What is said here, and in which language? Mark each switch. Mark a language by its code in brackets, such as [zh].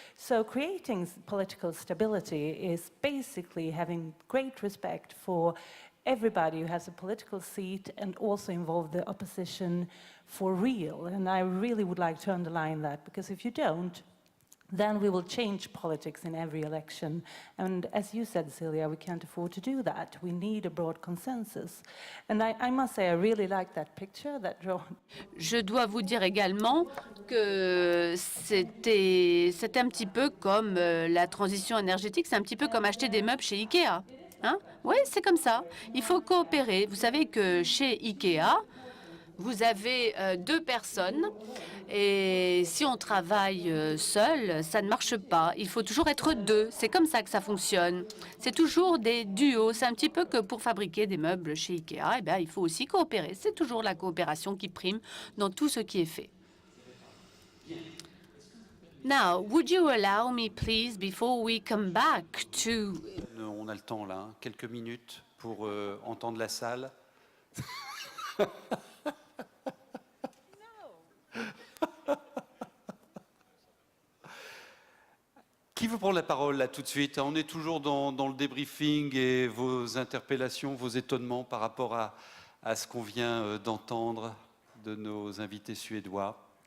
[en] So creating political stability is basically having great respect for everybody who has a political seat and also involve the opposition for real. And I really would like to underline that, because if you don't, then we will change politics in every election. And as you said, Silja, we can't afford to do that. We need a broad consensus. And I must say, I really like that picture that drawn. [fr] Je dois vous dire également que c'est un petit peu comme la transition énergétique, c'est un petit peu comme acheter des meubles chez Ikea. Hein? Oui, c'est comme ça. Il faut coopérer. Vous savez que chez Ikea, vous avez 2 personnes et si on travaille seul, ça ne marche pas. Il faut toujours être 2. C'est comme ça que ça fonctionne. C'est toujours des duos. C'est un petit peu que pour fabriquer des meubles chez Ikea, eh bien, il faut aussi coopérer. C'est toujours la coopération qui prime dans tout ce qui est fait. [en] Now, would you allow me, please, before we come back to... [fr] On a le temps là, hein, quelques minutes pour entendre la salle. Qui veut prendre la parole là tout de suite? On est toujours dans le débriefing et vos interpellations, vos étonnements par rapport à ce qu'on vient d'entendre de nos invités suédois.